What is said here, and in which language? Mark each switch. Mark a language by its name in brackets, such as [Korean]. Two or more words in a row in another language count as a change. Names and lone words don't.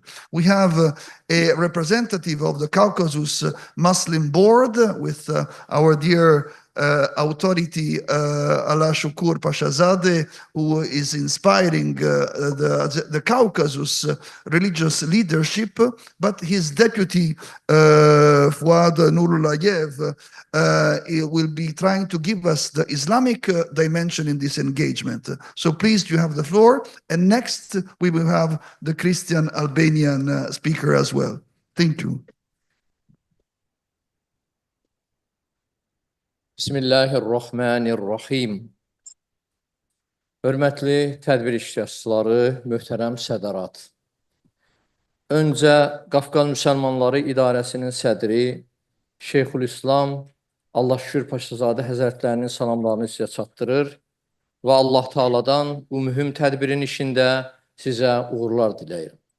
[English] We have a representative of the Caucasus Muslim Board with our dear authority Ala Shukur Pashazadeh, who is inspiring the Caucasus religious leadership, but his deputy Fuad Nurulayev will be trying to give us the Islamic dimension in this engagement. So please, you have the floor, and next we will have the Christian Albanian speaker as well. Thank you. [Arabic] بسم الله الرحمن الرحيم. [Azerbaijani] Hörmətli tədbir iştirakçıları, möhtərəm sədarat. Öncə Qafqaz Müsəlmanları İdarəsinin sədri Şeyxülislam Allah şükür Paşazadə Həzrətlərinin salamlarını sizə çatdırır və Allah Taala'dan bu mühüm tədbirin işində sizə uğurlar diləyirəm.